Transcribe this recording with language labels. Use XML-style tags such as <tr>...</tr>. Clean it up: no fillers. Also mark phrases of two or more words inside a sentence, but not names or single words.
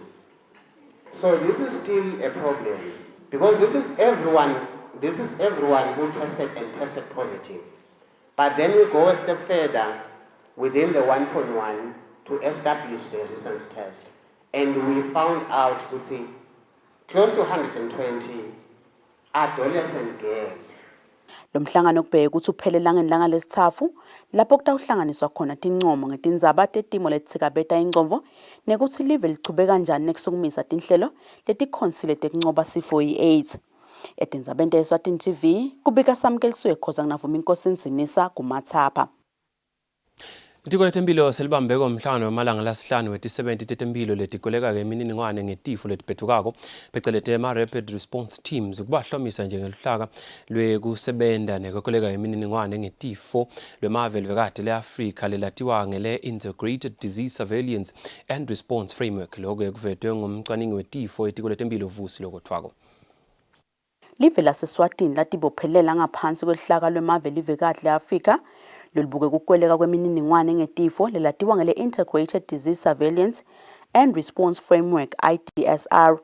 <en>So this is still a problem because this is everyone who tested and tested positive. But then we go a step further within the 1.1 to establish the resistance test. And we found out, close to 120 adolescent girls.</en> <ss>Lo mhlangano kubheke ukuthi uphelela ngelanga lesithathu lapho kutawuhlanganiswa khona tincomo ngetindzaba tetimo letitsikabeta ingcondvo nekuthi live lichubeka kanjani nekusukumisa tinhlelo letikhonsile tekuncoba sifo i-AIDS. Etindzabeni te-Eswatini TV kubika samkeliswe khoza nginavuma inkosi Nzinisa kumathapha. Itiko letemphilo selibambe komhlangano wemalanga lasihlanu wetisebenti tetemphilo letikoleka ke imininingwane ngetifo letiphetukako pheceleti ama-</ss> <en>rapid response teams</en> <ss>ukubahlomisa njengeluhlaka lwekusebenta nekwekoleka imininingwane ngetifo lwemave livekati le-Afrika lelatiwa ngele-</ss> <en>Integrated Disease Surveillance and Response Framework.</en> <ss>Lokho kuvetwe ngumcwaningi wetifo itiko letemphilo Vusi Lokotwako. Live laseswatini latibophelela ngaphansi kwehlaka lwemave livekati le-Afrika lolubuke kukweleka kwemininingwane ngetifo lelatiwa ngele-</ss> <en>Integrated Disease Surveillance and Response Framework</en> <ss>IDSR.</ss>